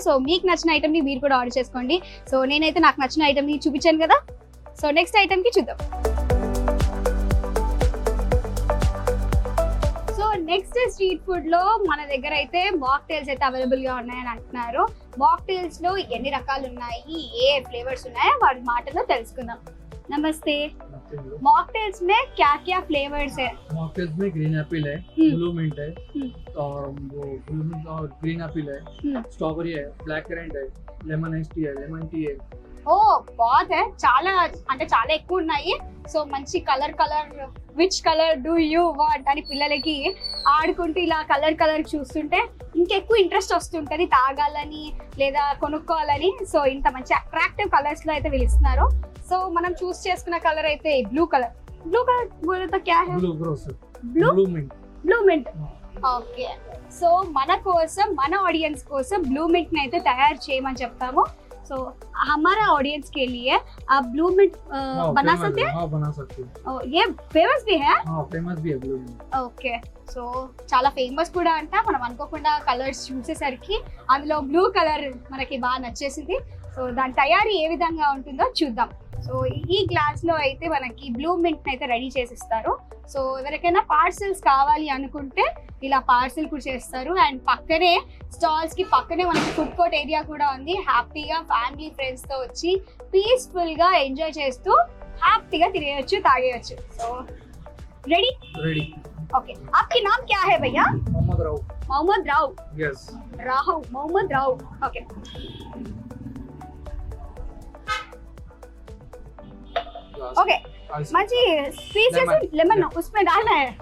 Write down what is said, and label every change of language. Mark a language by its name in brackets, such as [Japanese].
[Telugu] So మీకు నచ్చిన item ని మీరు కూడా ఆర్డర్ చేసుకోండి. సో నేనైతే నాకు నచ్చిన ఐటమ్ ని చూపించాను కదా. సో నెక్స్ట్ ఐటమ్ కి చూద్దాం. సో నెక్స్ట్ స్ట్రీట్ ఫుడ్ లో మన దగ్గర అయితే మాక్టైల్స్ అయితే అవైలబుల్ గా ఉన్నాయని అంటున్నారు. మాక్టైల్స్ లో ఎన్ని రకాలు ఉన్నాయి, ఏ ఫ్లేవర్స్ ఉన్నాయో వాటి మాటలో తెలుసుకుందాం. [Hindi] नमस्ते। मॉकटेल्स में क्या क्या फ्लेवर्स है? मॉकटेल्स में ग्रीन एप्पल है, ब्लू मिंट है, और वो ब्लू मिंट और ग्रीन एप्पल है, स्ट्रॉबेरी है, ब्लैक करेंट है, लेमन आइस टी है, लेमन टी है। ఓ బాత్ హై, [Telugu] చాలా అంటే చాలా ఎక్కువ ఉన్నాయి. సో మంచి colour [English] which colour do you want [Telugu] అని పిల్లలకి ఆడుకుంటూ ఇలా కలర్ చూస్తుంటే ఇంకెక్కువ ఇంట్రెస్ట్ వస్తుంటది తాగాలని లేదా కొనుక్కోవాలని. సో ఇంత మంచి అట్రాక్టివ్ కలర్స్ లో అయితే వీళ్ళు ఇస్తున్నారు. సో మనం చూస్ చేసుకున్న కలర్ అయితే బ్లూ కలర్ [Hindi] బోలో తో క్యా high? [Telugu] Blue mint. Okay, so మన కోసం, మన ఆడియన్స్ కోసం బ్లూ మింట్ ని అయితే తయారు చేయమని చెప్తాము. [Hindi] సో हमारा ऑडियंस के लिए आप ब्लू मिंट बना सकते हैं? हाँ, बना सकते हैं। ये फेमस भी है? हाँ, फेमस भी है ब्लू मिंट। [Telugu] ఓకే, సో చాలా ఫేమస్ కూడా అంట. మనం అనుకోకుండా కలర్స్ చూసేసరికి అందులో బ్లూ కలర్ మనకి బాగా నచ్చేసింది. సో దాని తయారీ ఏ విధంగా ఉంటుందో చూద్దాం. సో ఈ గ్లాస్ లో అయితే మనకి బ్లూ మింట్ అయితే రెడీ చేసిస్తారు. సో ఎవరికైనా పార్సల్స్ కావాలి అనుకుంటే ఇలా పార్సల్ కూడా చేస్తారు. అండ్ పక్కనే స్టాల్స్ కి పక్కనే మనకి ఫుడ్ కోర్ట్ ఏరియా కూడా ఉంది. హ్యాపీగా ఫ్యామిలీ ఫ్రెండ్స్ తో వచ్చి పీస్ఫుల్ గా ఎంజాయ్ చేస్తూ హ్యాపీగా తినేయచ్చు, తాగేయచ్చు. So ready? [Hindi] ओके, आपकी नाम क्या है भैया? Mohammad Rao. Yes, Mohammad Rao. Okay, okay, मंची pieces lemon उसमें डालना है।